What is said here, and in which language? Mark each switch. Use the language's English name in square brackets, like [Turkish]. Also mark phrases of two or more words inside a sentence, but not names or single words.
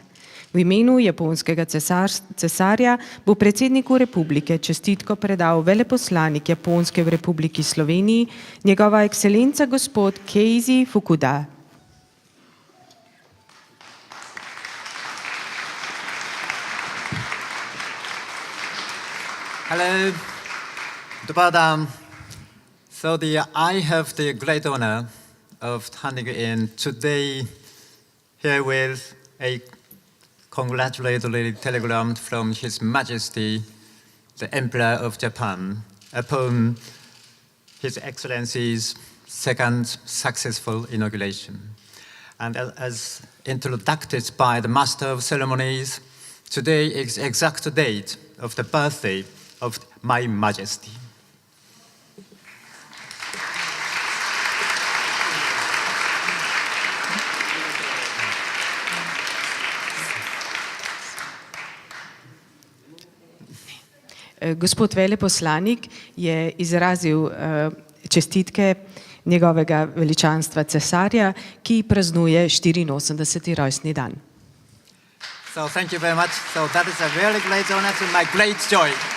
[Slovenian] V imenu japonskega cesarja bo predsedniku republike čestitko predal veleposlanik Japonske v Republiki Sloveniji, njegova ekscelenca gospod Keiji Fukuda. [Croatian] Hello, dobar dan. [English] So I have the great honor of handing in today here with a congratulatory telegram from His Majesty, the Emperor of Japan, upon His Excellency's second successful inauguration. And as introduced by the Master of Ceremonies, today is the exact date of the birthday of My Majesty. [Slovenian] Gospod veleposlanik je izrazil čestitke njegovega veličanstva cesarja, ki praznuje 84. rojstni dan. [English] So thank you very much. So that is a very great honor and my great joy.